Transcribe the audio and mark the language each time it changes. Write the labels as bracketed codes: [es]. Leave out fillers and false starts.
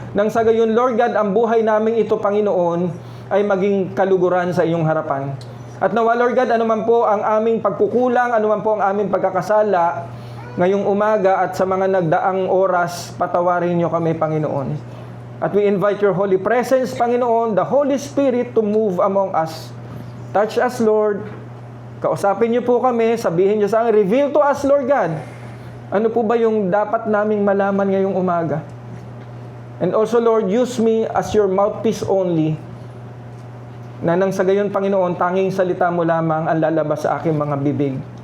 [tl] Nang sa gayon, Lord God, ang buhay namin ito, Panginoon, ay maging kaluguran sa iyong harapan. At nawa, Lord God, anuman po ang aming pagkukulang, anuman po ang aming pagkakasala, ngayong umaga at sa mga nagdaang oras, patawarin nyo kami, Panginoon. [en] At we invite your holy presence, Panginoon, the Holy Spirit to move among us. Touch us, Lord. [tl] Kausapin niyo po kami, sabihin niyo sa akin, [en] reveal to us, Lord God. [tl] Ano po ba yung dapat naming malaman ngayong umaga? [en] And also, Lord, use me as your mouthpiece only. [tl] Na nang sa gayon, Panginoon, tanging salita mo lamang ang lalabas sa aking mga bibig.